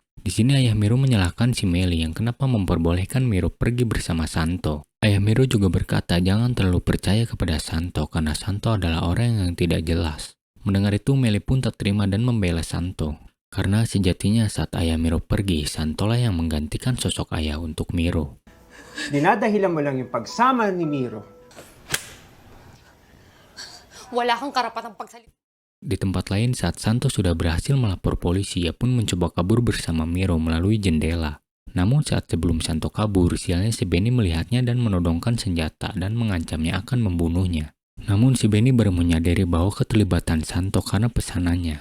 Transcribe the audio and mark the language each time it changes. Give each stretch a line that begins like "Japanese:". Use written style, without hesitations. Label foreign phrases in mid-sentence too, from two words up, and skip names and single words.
Indonesian: Di sini ayah Miro menyalahkan si Meli yang kenapa memperbolehkan Miro pergi bersama Santo. Ayah Miro juga berkata jangan terlalu percaya kepada Santo karena Santo adalah orang yang tidak jelas. Mendengar itu Meli pun tak terima dan membela Santo. Karena sejatinya saat ayah Miro pergi, Santo lah yang menggantikan sosok ayah untuk Miro.
Filipino: Dinadahilan mo lang yung pagsama ni Miro. Wala kang karapatang pagsalita.
Indonesian: Di tempat lain saat Santo sudah berhasil melapor polisi, ia pun mencoba kabur bersama Miro melalui jendela. Namun saat sebelum Santo kabur, sialnya si Benny melihatnya dan menodongkan senjata dan mengancamnya akan membunuhnya. Namun si Benny baru menyadari bahwa keterlibatan Santo karena pesanannya.